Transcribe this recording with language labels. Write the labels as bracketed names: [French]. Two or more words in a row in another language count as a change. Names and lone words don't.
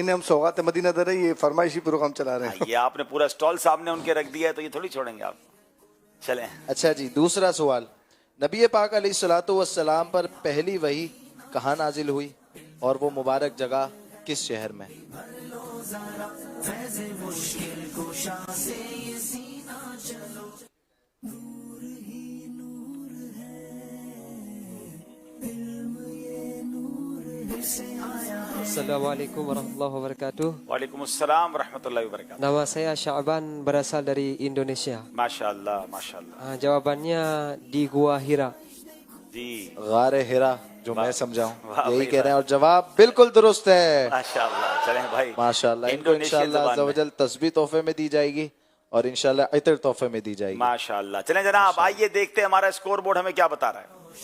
[Urdu] بھائی انہیں ہم سوغات مدینہ دے رہے ہیں, یہ فرمائشی پروگرام چلا رہے ہیں. یہ آپ نے پورا سٹال سامنے ان کے رکھ دیا ہے تو یہ تھوڑی چھوڑیں گے آپ. چلیں. اچھا جی, دوسرا سوال. نبی پاک [Arabic] علیہ الصلوۃ والسلام [Urdu] پر پہلی وحی کہاں نازل ہوئی اور وہ مبارک جگہ کس شہر میں؟ [Arabic] السلام عليكم ورحمة الله وبركاته. وعلیکم السلام ورحمۃ اللہ وبرکاتہ. [Indonesian] Nama saya Sya'ban, berasal dari Indonesia. [Arabic] ماشاءاللہ ماشاءاللہ. [Indonesian] Jawabannya di Gua Hira. [Urdu] جی غار ہرا, جو میں سمجھاؤں واہ یہی بھائی کہہ رہے ہیں, اور جواب بالکل درست ہے. [Arabic] ماشاءاللہ. [Urdu] چلیں بھائی [Arabic] ماشاءاللہ. [Urdu] ان کو [Arabic] انشاءاللہ عز و جل [Urdu] تسبیح تحفے میں دی جائے گی اور [Arabic] انشاءاللہ [Urdu] عطر تحفے میں دی جائے گی. [Arabic] ماشاءاللہ. [Urdu] چلیں جناب آئیے دیکھتے ہیں ہمارا اسکور بورڈ ہمیں کیا بتا رہا ہے.